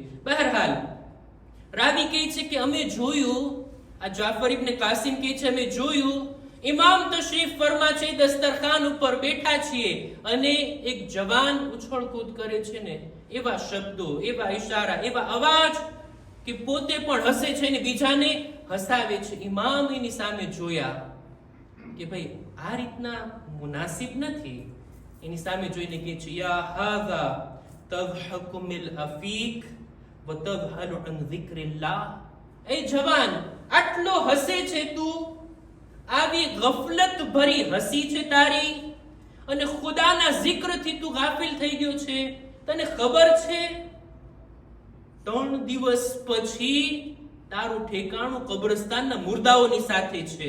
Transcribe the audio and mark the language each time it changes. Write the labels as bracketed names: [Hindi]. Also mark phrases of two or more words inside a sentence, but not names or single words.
[Gujarati] બહરહાલ રાવી કહે છે કે અમે જોયું, આ જાફર ઇબ્ન કાસિમ કહે છે અમે જોયું ઇમામ તશરીફ ફરમા છે, દસ્તરખાન ઉપર બેઠા છીએ અને એક જવાન ઉછળકૂદ કરે છે ને એવા શબ્દો, એવા ઈશારા, એવા અવાજ કે પોતે પણ હસે છે ને બીજાને હસાવે છે. ઇમામ એની સામે જોયા કે ભાઈ આ રીતના મુનાસિબ નથી. એની સામે જોઈને કહે છે [Arabic] يا هذا تضحك مل فيك وتذهل عن ذكر الله. [Gujarati] એ જવાન આટલો હસે છે તું, આવી ગફલત ભરી હસી છે તારી અને ખુદાના zikરથી તું ગાફિલ થઈ ગયો છે. તને ખબર છે 3 દિવસ પછી તારું ઠેકાણું કબ્રસ્તાનના મુર્દાઓની સાથે છે.